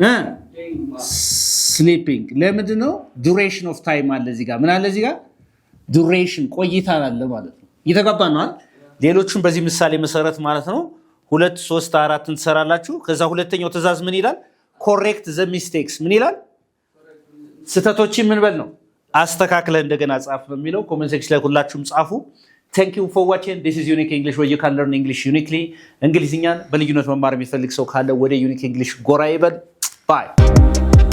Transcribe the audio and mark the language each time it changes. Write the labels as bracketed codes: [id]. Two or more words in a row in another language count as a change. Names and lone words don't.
[am] sleeping ለምንድን ነው [en] duration of time [am] አለ እዚህ ጋር ምን አለ እዚህ ጋር duration ቆይታ አለ ማለት ነው እየተጋባን ነው ሌሎቹን በዚህ ምሳሌ መሰረት ማለት ነው 2 3 4 እንሰራላችሁ ከዛ ሁለተኛው ትዕዛዝ ምን ይላል [en] correct the mistakes [am] ምን ይላል ስተቶችን ምን በል ነው አስተካክለ እንደገና ጻፍ ነው የሚለው [en] comment section [am] ላይ ሁላችሁም ጻፉ [en] Thank you for watching. This is Unique English where you can learn English uniquely. [am] እንግሊዝኛን በልዩነት መማር የሚፈልግ ሰው ካለ ወደ Unique English ጎራ ይበል. Bye.